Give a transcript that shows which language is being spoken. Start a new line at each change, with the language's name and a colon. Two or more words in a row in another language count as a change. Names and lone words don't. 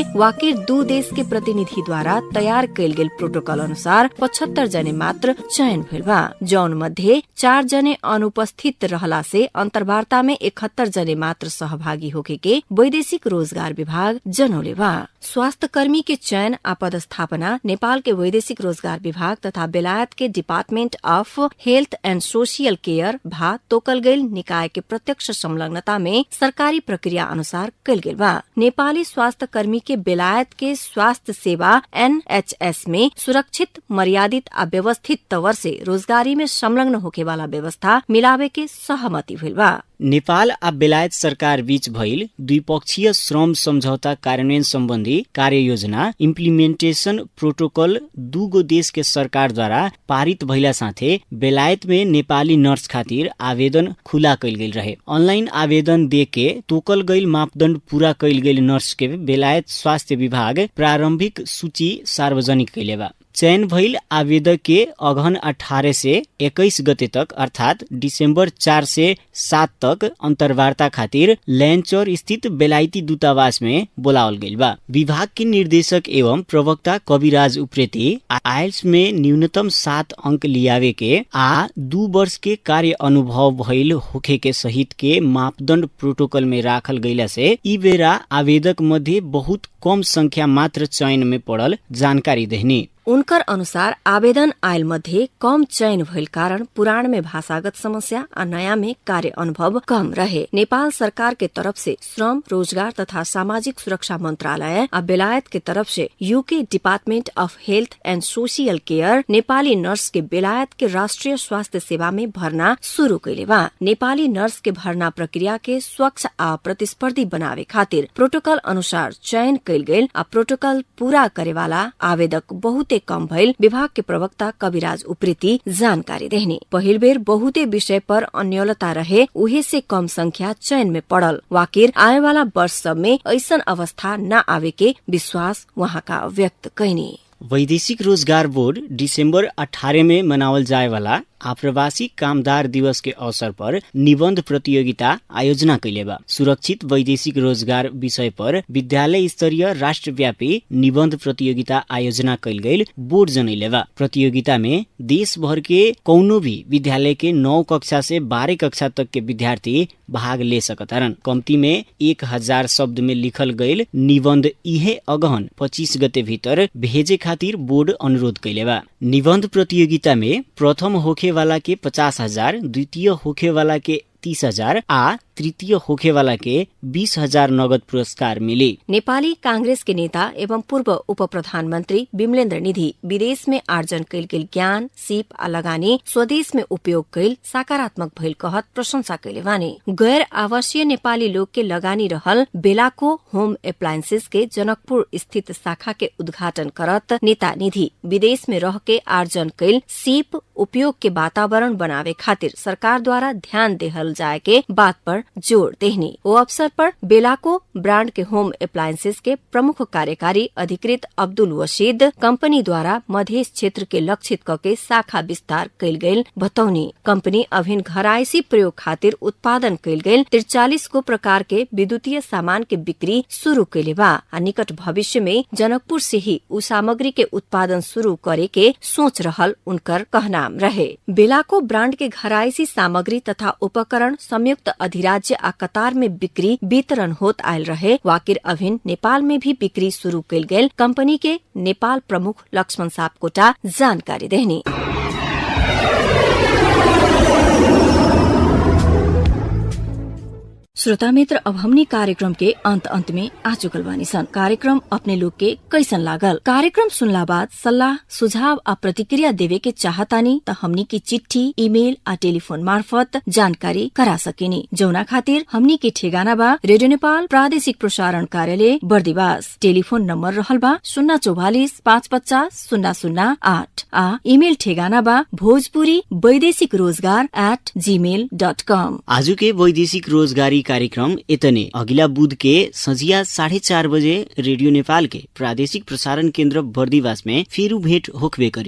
Bhojpuri: वाकिर 2 देश के प्रतिनिधि द्वारा तैयार कैल गेल प्रोटोकॉल अनुसार 75 जने मात्र चयन भेल बा, जौन मध्ये 4 जने अनुपस्थित रहला से अंतर्वार्ता में 71 जने मात्र सहभागी होके के वैदेशिक रोजगार विभाग जनौले बा। स्वास्थ्य कर्मी के चयन आ पदस्थापना नेपाल के वैदेशिक रोजगार विभाग तथा बेलायत के
English: Department of Health and Social Care Care
Bhojpuri: भा तोकल गैल निकाय के प्रत्यक्ष संलग्नता में सरकारी प्रक्रिया अनुसार कल गेल बा। नेपाली स्वास्थ्य कर्मी के बेलायत के स्वास्थ्य सेवा NHS में सुरक्षित, मर्यादित आ व्यवस्थित तवर से रोजगारी में संलग्न होके वाला व्यवस्था मिलावे के सहमति भेल बा। नेपाल आ बेलायत सरकार बीच भइल द्विपक्षीय श्रम सम्झौता कार्यान्वयन सम्बन्धी कार्ययोजना
English: Implementation Protocol
Bhojpuri: दुगो देश के सरकार द्वारा पारित भइला साथे बेलायत में नेपाली नर्स खातिर आवेदन खुला कैल गेल रहे। ऑनलाइन आवेदन देके तोकल गइल मापदण्ड पूरा कैल गेल नर्स के बेलायत स्वास्थ्य विभाग प्रारम्भिक सूची सार्वजनिक कैले बा। चयन भइल आवेदक के अगहन 18 से 21 गते तक अर्थात डिसेम्बर 4 से 7 तक अन्तर्वार्ता खातिर लैनचौर स्थित बेलायती दूतावास में बोलावल गइल बा। विभाग के निर्देशक एवं प्रवक्ता कविराज उप्रेती आइल्स में न्यूनतम 7 अंक लियावे के आ 2 वर्ष के कार्य अनुभव भइल होखे के सहित के मापदण्ड प्रोटोकल में राखल गइला से ई बेरा आवेदक मध्ये बहुत कम संख्या मात्र चयन में पड़ल जानकारी देहनी। उनकर अनुसार आवेदन आयल मध्ये कम चयन भइल कारण पुराण में भाषागत समस्या आ नयाँ में कार्य अनुभव कम रहे। नेपाल सरकार के तरफ से श्रम, रोजगार तथा सामाजिक सुरक्षा मंत्रालय आ बेलायत के तरफ से
English: UK Department of Health and Social Care
Bhojpuri: नेपाली नर्स के बेलायत के राष्ट्रिय स्वास्थ्य सेवा में भर्ना शुरू कैले बा। नेपाली नर्स के भर्ना प्रक्रिया के स्वच्छ आ प्रतिस्पर्धी बनावे खातिर प्रोटोकॉल अनुसार चयन कैल गेल आ प्रोटोकॉल पूरा करे वाला आवेदक बहुते कम भइल विभाग के प्रवक्ता कविराज उप्रेती जानकारी देहनी। पहिल बेर बहुते विषय पर अन्योलता रहे, उहे से कम संख्या चयन में पड़ल। वाकिर आए वाला वर्ष सब में ऐसन अवस्था न आवे के विश्वास वहाँ का व्यक्त कैनी। वैदेशिक रोजगार बोर्ड डिसेम्बर 18 में मनावल जाए वाला आप्रवासी कामदार दिवस के अवसर पर निबन्ध प्रतियोगिता आयोजना कैले बा। सुरक्षित वैदेशिक रोजगार विषय पर विद्यालय स्तरीय राष्ट्रव्यापी निबन्ध प्रतियोगिता आयोजना कैल गइल बोर्ड जनैले बा। प्रतियोगिता में देश भर के कौनो भी विद्यालय के 9 कक्षा से 12 कक्षा तक के विद्यार्थी भाग ले सकतारन। कम्ती में 1000 शब्द में लिखल गइल निबन्ध इहे अगहन 25 गते भीतर भेजे खातिर बोर्ड अनुरोध कैले बा। निबन्ध प्रतियोगिता में प्रथम होखे वाला के 50,000, द्वितीय होखे वाला के 30,000 आ तृतीय होखे वाला के 20,000 नगद पुरस्कार मिले। नेपाली कांग्रेस के नेता एवं पूर्व उप प्रधानमन्त्री विमलेन्द्र निधि विदेश में आर्जन कैल गेल ज्ञान, सीप आ लगानी स्वदेश में उपयोग कैल सकारात्मक भइल कहत प्रशंसा कैले वानी। गैर आवासीय नेपाली लोग के लगानी रहल बेलाको
English: home appliances
Bhojpuri: के जनकपुर स्थित शाखा के उद्घाटन करत नेता निधि विदेश में रह के आर्जन कैल सीप उपयोग के वातावरण बनावे खातिर सरकार द्वारा ध्यान देहल जाए के बात पर जोड़ देहनी। वो अवसर पर बेलाको ब्रांड के
English: home appliances
Bhojpuri: के प्रमुख कार्यकारी अधिकृत अब्दुल वशीद कंपनी द्वारा मध्य क्षेत्र के लक्षित करके शाखा विस्तार कैल गयल बतौनी। कंपनी अभिन घरायसी प्रयोग खातिर उत्पादन कैल गयल 43 को प्रकार के विद्युतीय सामान के बिक्री शुरू कैले बा। निकट भविष्य में जनकपुर से ही उ सामग्री के उत्पादन शुरू करे के सोच रहल उनकर कहनाम रहे। बेलाको ब्रांड के घरायसी सामग्री तथा उपकरण संयुक्त अधिराज्य आ कतार में बिक्री वितरण होत आयल रहे। वाकिर अभिन नेपाल में भी बिक्री शुरू कैल गेल कंपनी के नेपाल प्रमुख लक्ष्मण सापकोटा जानकारी देहनी। श्रोता मित्र, अब हमनी कार्यक्रम के अंत में आ चुकल बानी सन। कार्यक्रम अपने लोग के कैसन लागल? कार्यक्रम सुनला बाद सलाह सुझाव आ प्रतिक्रिया देवे के चाहतानी त हमनी की चिट्ठी, ईमेल आ टेलीफोन मार्फत जानकारी करा सकेनी। जौना खातिर हमनी के ठेगाना बा रेडियो नेपाल प्रादेशिक प्रसारण कार्यालय बर्दिवास। टेलीफोन नम्बर रहल बा 044 550 008 आ ईमेल ठेगाना बा भोजपुरी वैदेशिक रोजगार @gmail.com। आजु के वैदेशिक रोजगारी कार्यक्रम इतने। अगिला बुध के संझिया 4:30 बजे रेडियो नेपाल के प्रादेशिक प्रसारण केन्द्र बर्दिवास में फेरू भेट होखबे करी।